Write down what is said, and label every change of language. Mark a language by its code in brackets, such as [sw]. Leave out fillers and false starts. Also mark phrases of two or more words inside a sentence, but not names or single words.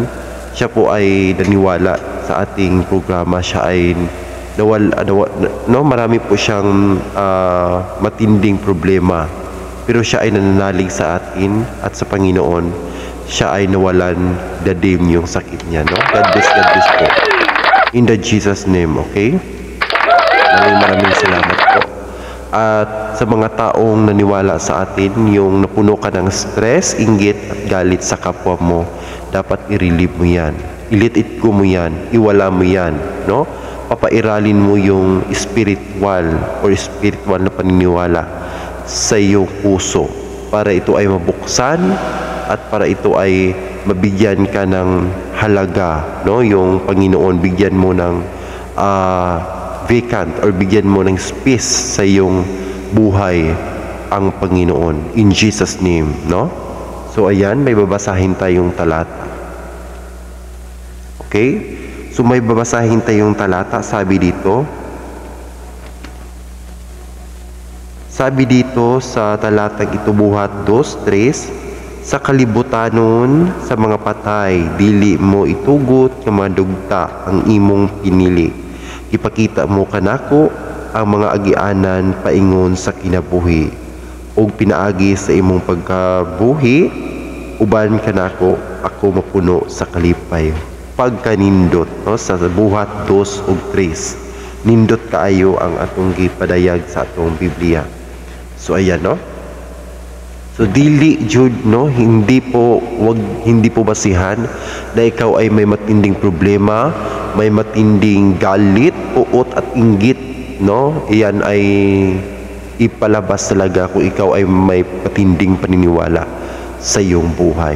[tl] Siya po ay naniwala sa ating programa. Siya ay no, marami po siyang matinding problema, pero siya ay nananalig sa atin at sa Panginoon. Siya ay nawalan dadim yung sakit niya, no? [en] God bless po in the Jesus name. [tl] Okay, maraming salamat po. At sa mga taong naniwala sa atin, yung napuno ka ng stress, inggit at galit sa kapwa mo, dapat i-relieve mo yan, i- [en] let it go [tl] mo yan, iwala mo yan, no? Papairalin mo yung spiritual na paniniwala sa iyong puso para ito ay mabuksan at para ito ay mabigyan ka ng halaga, no? Yung Panginoon bigyan mo ng vacant or bigyan mo ng space sa iyong buhay ang Panginoon [en] in Jesus name, [tl] no? So ayan, may babasahin tayong talata. Okay? So may babasahin tayong talata. Sabi dito sa talatang ito, buhat 2:3, [ceb] sa kalibutanon sa mga patay, dili mo itugot nga madugta ang imong pinili. Ipakita mo kanako ang mga agianan paingon sa kinabuhi, ug pinaagi sa imong pagkabuhi, uban kanako ako mapuno sa kalipay. Pagkanindot, no, sa buhat 2:3, nindot kaayo ang atong gipadayag sa atong Biblia. So ayan, no, so dili jud, no, [tl] hindi po basihan na ikaw ay may matinding problema, may matinding galit, uot at inggit, no. Iyan ay ipalabas talaga kung ikaw ay may matinding paniniwala sa iyong buhay.